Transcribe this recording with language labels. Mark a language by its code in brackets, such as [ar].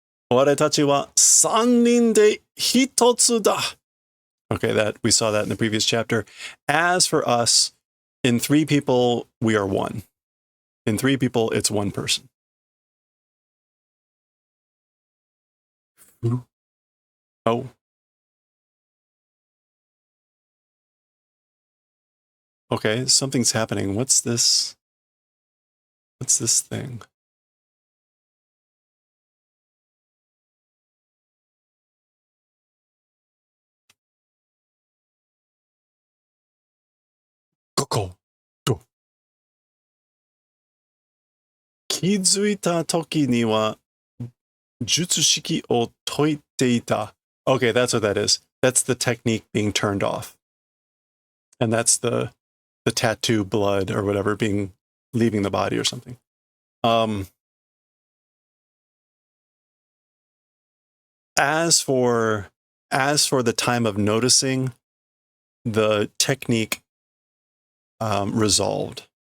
[ja] Waretachi wa 3人で一つだ. [en] Okay, that we saw that in the previous chapter. As for us, in 3 people, we are 1. In 3 people, it's 1 person. Oh. Okay, something's happening. What's this? What's this thing? Koko. Go. [ja] 気づいた時には術式を解いていた. [en] Okay, that's what that is. That's the technique being turned off. And that's the tattoo blood or whatever leaving the body or something. As for the time of noticing, the technique resolved.